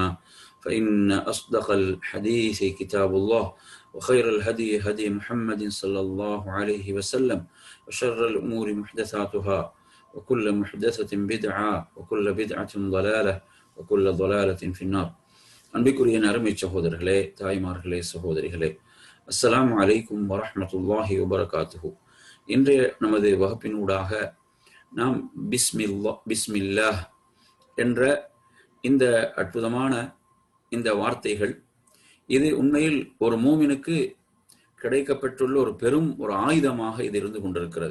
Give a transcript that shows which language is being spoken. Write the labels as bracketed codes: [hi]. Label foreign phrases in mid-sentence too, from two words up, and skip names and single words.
[ar] فإن أصدق الحديث كتاب الله، وخير الهدي هدي محمد صلى الله عليه وسلم، وشر الأمور محدثاتها، وكل محدثة بدعة وكل بدعة ضلالة وكل ضلالة في النار. [ta] அன்பிற்குரிய அருமை சகோதரர்களே, தாய்மார்களே, சகோதரிகளே, [ar] السلام عليكم ورحمة الله وبركاته. [ta] இன்றைய நமது வகுப்பினூடாக நாம் பிஸ்மில்லாஹ் என்ற இந்த அற்புதமான இந்த வார்த்தைகள், இது உண்மையில் ஒரு மூமினுக்கு கிடைக்கப்பெற்றுள்ள ஒரு பெரும் ஒரு ஆயுதமாக இது இருந்து கொண்டிருக்கிறது.